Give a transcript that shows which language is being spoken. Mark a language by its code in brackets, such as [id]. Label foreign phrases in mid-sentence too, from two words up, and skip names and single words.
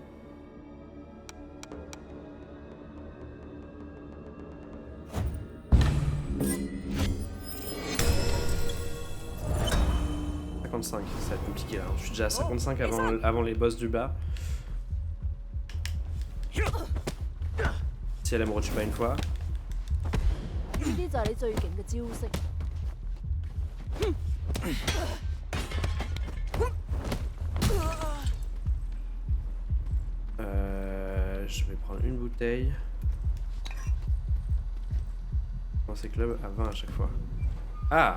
[fr] Ça va être compliqué là. Je suis déjà à 55 avant les boss du bas. Si elle me retue pas une fois. [yue] 呢啲就係你最勁嘅招式。 [fr] Je vais prendre une bouteille. Commencer club à 20 à chaque fois. Ah!